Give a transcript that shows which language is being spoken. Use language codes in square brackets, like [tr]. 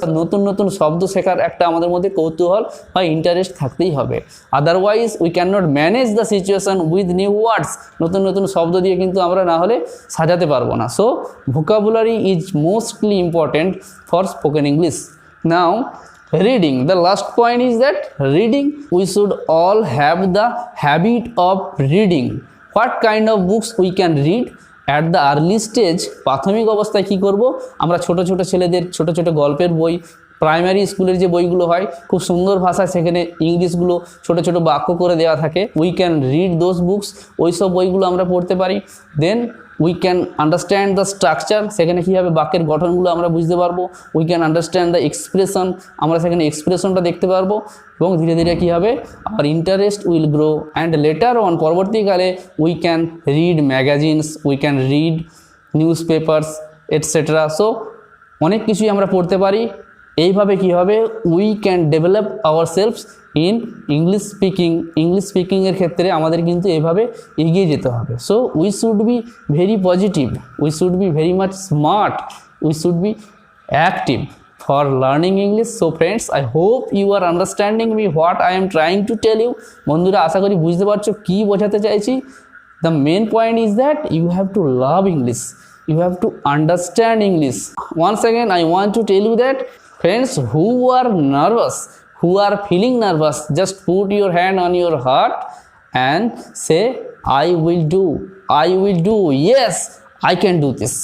[bn] নতুন নতুন শব্দ শেখার একটা আমাদের মধ্যে কৌতূহল বা ইন্টারেস্ট থাকতেই হবে। [en] Otherwise we can not manage the situation with new words. [bn] নতুন নতুন শব্দ দিয়ে কিন্তু আমরা না হলে সাজাতে পারবো না। [en] So vocabulary is mostly important for spoken English. Now reading, the last point is that reading, we should all have the habit of reading. What kind of books we can read at the early stage? [bn] প্রাথমিক অবস্থায় কি করব, আমরা ছোট ছোট ছেলেদের ছোট ছোট গল্পের বই, প্রাইমারি স্কুলের যে বইগুলো হয় খুব সুন্দর ভাষায়, সেখানে ইংলিশগুলো ছোট ছোট বাক্য করে দেওয়া থাকে, [en] we can read those books, [bn] ওই সব বইগুলো আমরা পড়তে পারি। [en] then we can understand the structure, [bn] সেখানে কীভাবে বাক্যের গঠনগুলো আমরা বুঝতে পারবো। [en] we can understand the expression, [bn] আমরা সেখানে এক্সপ্রেশনটা দেখতে পারবো। এবং ধীরে ধীরে কী হবে, আমার interest [en] Will grow and later on, পরবর্তীকালে we can read magazines, we can read newspapers etcetera. [bn] So অনেক কিছুই আমরা পড়তে পারি। এইভাবে কী হবে, [en] We can develop our selfs in English speaking. [bn] English স্পিকিংয়ের ক্ষেত্রে আমাদের কিন্তু এভাবে এগিয়ে যেতে হবে। [en] So we should be very positive, we should be very much smart, we should be active for learning English. So friends, I hope you are understanding me what I am trying to tell you. [bn] বন্ধুরা, আশা করি বুঝতে পারছো কি বোঝাতে চাইছি। [en] The main point is that you have to love English, you have to understand English. Once again I want to tell you that friends who are nervous, who are feeling nervous, just put your hand on your heart and say I will do, I will do, yes I can do this.